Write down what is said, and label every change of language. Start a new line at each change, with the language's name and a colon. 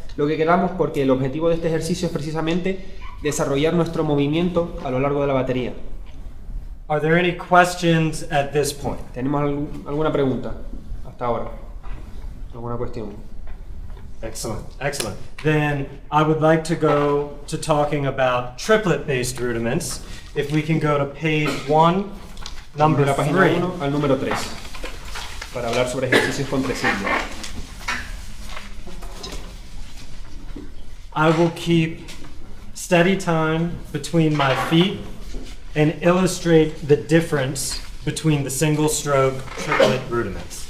Spanish: lo que queramos, porque el objetivo de este ejercicio es precisamente desarrollar nuestro movimiento a lo largo de la batería.
English: Are there any questions at this point?
Spanish: ¿Tenemos alguna pregunta hasta ahora? ¿Alguna cuestión?
English: Excellent, excellent. Then I would like to go to talking about triplet-based rudiments. If we can go to page 1, number
Spanish: De la página
English: 3.
Spanish: 1 al número 3, para hablar sobre ejercicios con tresillos.
English: I will keep steady time between my feet and illustrate the difference between the single stroke triplet rudiments.